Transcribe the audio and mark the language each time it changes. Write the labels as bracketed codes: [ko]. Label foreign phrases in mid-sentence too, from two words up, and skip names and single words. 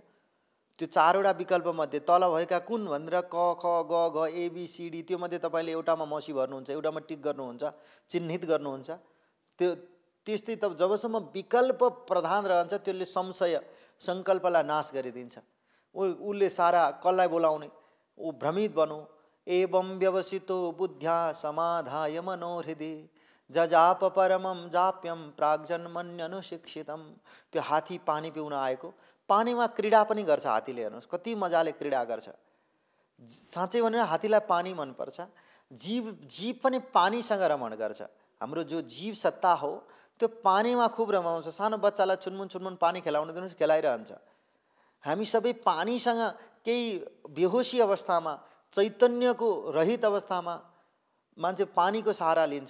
[ne] त्यो 4 वटा विकल्पमध्ये तल भएका कुन भनेर क ख ग घ [en] A B C D, [ne] त्यो मध्ये तपाईँले एउटामा मसी भर्नुहुन्छ, एउटामा टिक गर्नुहुन्छ, चिन्हित गर्नुहुन्छ। त्यो त्यस्तै त जबसम्म विकल्प प्रधान रहन्छ त्यसले संशय सङ्कल्पलाई नाश गरिदिन्छ। उसले सारा कसलाई बोलाउने, ऊ भ्रमित बनो। [sa] एवं व्यवसितो बुद्ध्या समाधाय मनोहृदि जजाप परमं जाप्यम प्राग्जन्मन्यनुशिक्षितम। [ne] त्यो हात्ती पानी पिउन आएको, पानीमा क्रीडा पनि गर्छ हात्तीले, हेर्नुहोस् कति मजाले क्रीडा गर्छ। साँच्चै भनेर हात्तीलाई पानी मनपर्छ। जीव पनि पानीसँग रमण गर्छ। हाम्रो जो जीव सत्ता हो त्यो पानीमा खुब रमाउँछ। सानो बच्चालाई चुनमुन चुनमुन पानी खेलाउन दिनुहोस्, खेलाइरहन्छ। हामी सबै पानीसँग केही बेहोसी अवस्थामा, चैतन्यको रहित अवस्थामा मान्छे पानीको सहारा लिन्छ।